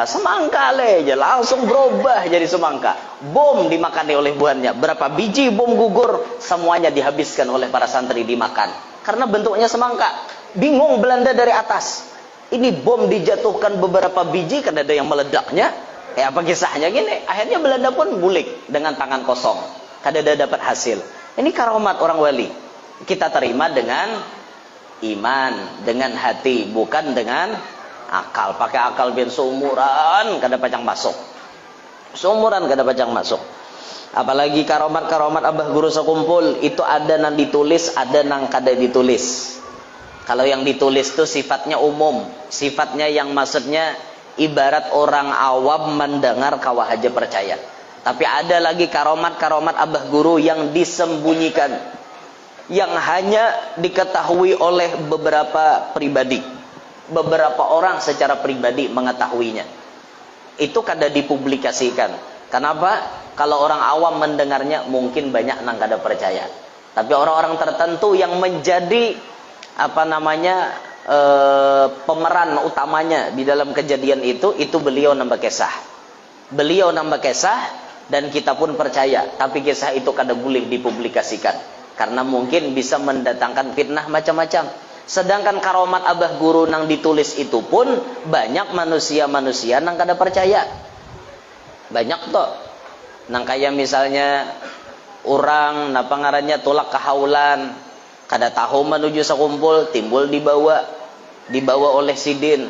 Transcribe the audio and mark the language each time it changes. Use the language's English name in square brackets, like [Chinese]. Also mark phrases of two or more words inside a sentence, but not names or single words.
[Indonesian] Semangka le aja langsung berubah jadi semangka. Bom dimakani oleh buahnya. Berapa biji bom gugur semuanya dihabiskan oleh para santri dimakan. Karena bentuknya semangka. Bingung Belanda dari atas. Ini bom dijatuhkan beberapa biji karena ada yang meledaknya. Apa kisahnya gini? Akhirnya Belanda pun bulik dengan tangan kosong. [Banjar] Kada ada dapat hasil. Ini karomat orang wali. [Indonesian] Kita terima dengan iman, dengan hati, bukan dengan akal. [Banjar] Pakai akal biar seumuran kada pacang masuk. Seumuran kada pacang masuk. [Indonesian] Apalagi karomat-karomat abah guru sekumpul itu ada nang ditulis, ada nang kada ditulis. Kalau yang ditulis itu sifatnya umum, sifatnya yang maksudnya ibarat orang awam mendengar kawah aja percaya. Tapi ada lagi karomat-karomat abah guru yang disembunyikan, yang hanya diketahui oleh beberapa pribadi. Beberapa orang secara pribadi mengetahuinya. [Banjar] Itu kada dipublikasikan. [Indonesian] Kenapa? [Banjar] Kalau orang awam mendengarnya mungkin banyak nang kada percaya. [Indonesian] Tapi orang-orang tertentu yang menjadi pemeran utamanya di dalam kejadian itu beliau nambah kisah. Beliau nambah kisah dan kita pun percaya. [Banjar] Tapi kisah itu kada boleh dipublikasikan. [Indonesian] Karena mungkin bisa mendatangkan fitnah macam-macam. [Banjar] Sedangkan karomat abah guru nang ditulis itu pun banyak manusia-manusia nang kada percaya. [Indonesian] Banyak toh. [Banjar] Nang kayak misalnya orang napa ngarannya tolak kahaulan, kada tahu menuju sekumpul, timbul dibawa oleh sidin.